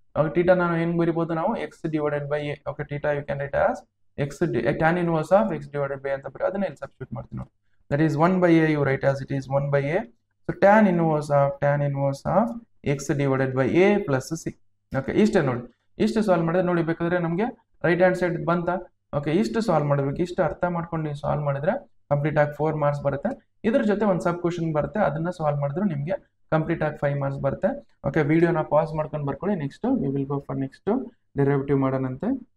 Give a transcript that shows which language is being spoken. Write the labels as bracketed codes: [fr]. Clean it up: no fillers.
[kn] Okay, theta ನಾನು ಏನು ಬರಿಬಹುದು ನಾವು, x divided by a. Okay, theta [en] you can write as tan inverse of x divided by [kn] ಅಂತ ಬರಿ, ಅದನ್ನ ಇಲ್ಲಿ ಸಬ್ಸ್ಟಿಟ್ಯೂಟ್ ಮಾಡ್ತೀನಿ ನೋಡಿ. [en] that is 1 by a you write as it is 1 by a. so tan inverse of x divided by a plus c. [kn] Okay, ಇಷ್ಟೇ ನೋಡಿ. ಇಷ್ಟು solve ಮಾಡಿದ್ರೆ ನೋಡಿ, ಬೇಕಾದ್ರೆ ನಮಗೆ ರೈಟ್ ಹ್ಯಾಂಡ್ ಸೈಡ್ ಬಂತ. ಓಕೆ, ಇಷ್ಟು ಸಾಲ್ವ್ ಮಾಡಬೇಕು. ಇಷ್ಟು ಅರ್ಥ ಮಾಡ್ಕೊಂಡು ನೀವು ಸಾಲ್ವ್ ಮಾಡಿದ್ರೆ ಕಂಪ್ಲೀಟ್ ಆಗಿ 4 ಮಾರ್ಕ್ಸ್ ಬರುತ್ತೆ. ಇದ್ರ ಜೊತೆ ಒಂದು ಸಬ್ ಕ್ವಶನ್ ಬರುತ್ತೆ, ಅದನ್ನ ಸಾಲ್ವ್ ಮಾಡಿದ್ರೆ ನಿಮಗೆ ಕಂಪ್ಲೀಟ್ ಆಗಿ 5 ಮಾರ್ಕ್ಸ್ ಬರುತ್ತೆ. ಓಕೆ, ವಿಡಿಯೋನ ಪಾಸ್ ಮಾಡ್ಕೊಂಡು ಬರ್ಕೊಳ್ಳಿ. [en] next we will go for next derivative [kn] ಮಾಡೋಣಂತೆ.